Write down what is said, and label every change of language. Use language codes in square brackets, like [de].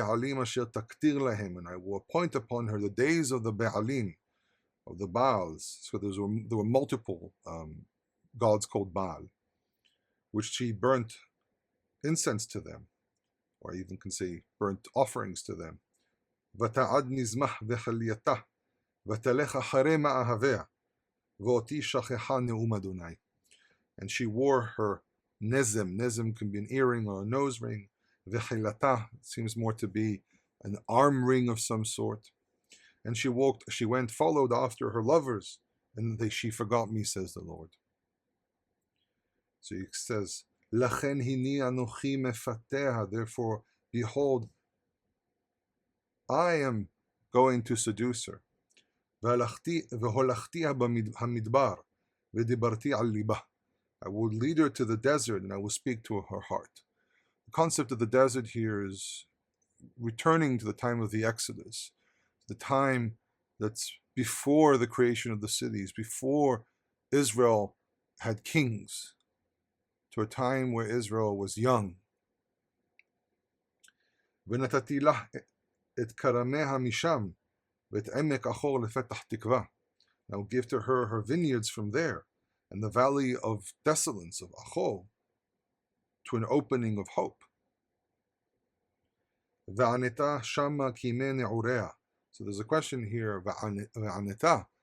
[en] And I will appoint upon her the days of the Baalim, of the Baals. So there were multiple gods called Baal, which she burnt incense to them, or I even can say burnt offerings to them. [he] ותעד נזמח בחלייתה, ותלך אחרי מאהביה, ואותי שכחה נאום אדוני. [en] And she wore her nezem. Nezem can be an earring or a nose ring. Vechilata seems more to be an arm ring of some sort. And she followed after her lovers, and she forgot me, says the Lord. So he says, [he] Lachen hini anochi mefateha, [en] therefore, behold, I am going to seduce her. [he] V'holachtiha bamidbar, v'dibarti al libah. [en] I will lead her to the desert, and I will speak to her heart. The concept of the desert here is returning to the time of the Exodus, the time that's before the creation of the cities, before Israel had kings, to a time where Israel was young. [he] ונתתי לה את כרמיה משם, ואת עמק אחור לפתח תקווה. [en] I will give to her her vineyards from there, and the valley of desolence of Achor, to an opening of hope. [he] וענתה שמה כימי נעוריה. [en] So there's a question here, וענתה.